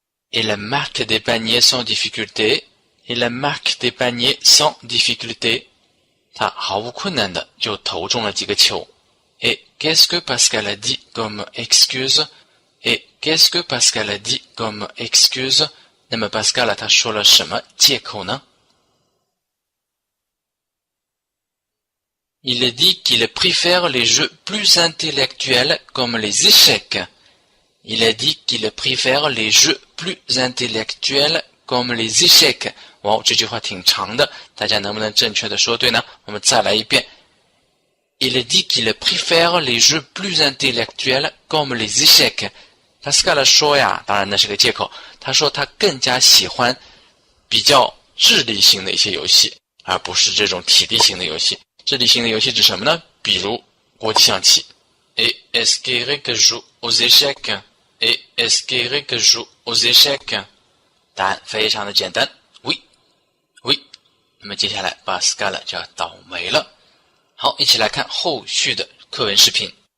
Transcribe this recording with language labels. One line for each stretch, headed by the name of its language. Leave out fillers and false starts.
French: Il marque des paniers sans difficulté. Il marque des paniers sans difficulté.
Chinese: 他毫无困难的就投中了几个球。
French: Et qu'est-ce que Pascal a dit comme excuse? Et qu'est-ce que Pascal a dit comme excuse?
Chinese: 那么 Pascal 他说了什么借口呢？
French: Il dit qu'il préfère les jeux plus intellectuels comme les échecs. Il a dit qu'il préfère les jeux plus intellectuels comme les échecs.
Chinese: 哇，这句话挺长的，大家能不能正确的说对呢？我们再来一遍。
French: Il dit qu'il préfère les jeux plus intellectuels comme les échecs.
Chinese: Pascal 说呀，当然那是个借口。他说他更加喜欢比较智力性的一些游戏，而不是这种体力性的游戏。智力性的游戏指什么呢？比如国际象棋。 Et est-ce qu'Eric joue aux échecs? Et est-ce qu'Eric joue aux échecs? 答案非常的简单 ，oui， oui。那么接下来 Pascal 就要倒霉了。好，一起来看后续的课文视频。